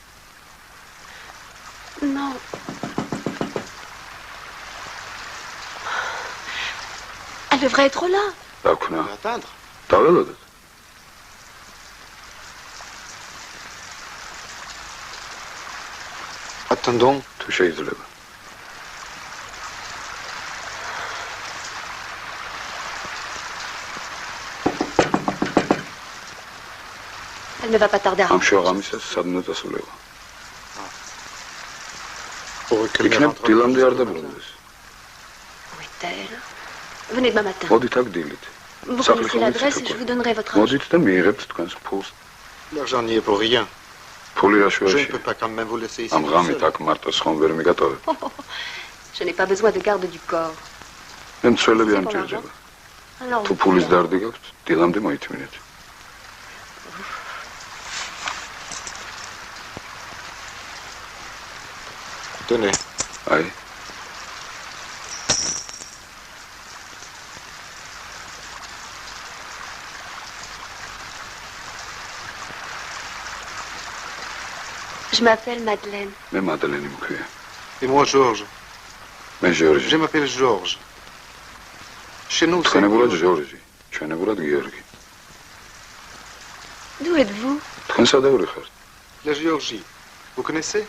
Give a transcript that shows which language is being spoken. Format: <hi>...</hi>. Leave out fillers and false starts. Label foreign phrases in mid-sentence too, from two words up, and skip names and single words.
<fr>Non. Elle devrait être là.</fr> <ka>რა ვქნა?</ka> <fr>Attendre.</fr> <ka>დაველოდოთ.</ka> <fr>Attendons.</fr> <ka>თუ შეიძლება.</ka> <fr>Elle ne va pas tarder à</fr> <ka>ამ</ka> <fr>rentrer.</fr> <ka>შოღამისას სადმე დასულება.</ka> <fr>Pour que</fr> <ka>იქნებ დილამდე არ დაბრუნდეს.</ka> <fr>Où est-elle? Venez demain matin.</fr> <ka>მოდით აქ დილით.</ka> <fr>Vous connaissez l'adresse et je vous donnerai votre argent.</fr> <ka>მოდით და მიიღებთ თქვენს ფულს.</ka> <fr>L'argent n'y est pour rien.</fr> <ka>ფული რა</ka> <fr>Je ne</fr> <ka>შუაში?</ka> <fr>peux pas quand même vous laisser ici.</fr> <ka>ამ ღამით აქ მარტოს ხომ ვერ მიგატოვებ.</ka> <fr>Je n'ai pas besoin de garde du corps.</fr> <ka>მე მცველები არ მჭირდება.</ka> <fr>Alors,</fr> <ka>თუ ფულის დარდი გაქვთ, დილამდე მოითმინეთ.</ka> <fr>Tenez.</fr> <ka>აი,</ka> <fr>je m'appelle Madeleine.</fr> <ka>მე მადლენი მქვია.</ka> <fr>Et moi, Georges.</fr> <ka>მე ჟორჟი.</ka> <fr>Je m'appelle Georges. Chez nous, c'est...</fr> <ka>თქვენებურად ჟორჟი, ჩვენებურად გიორგი.</ka> <fr>D'où êtes-vous?</fr> <ka>თქვენ სადავრი ხართ?</ka> <fr>La Géorgie. Vous connaissez?</fr>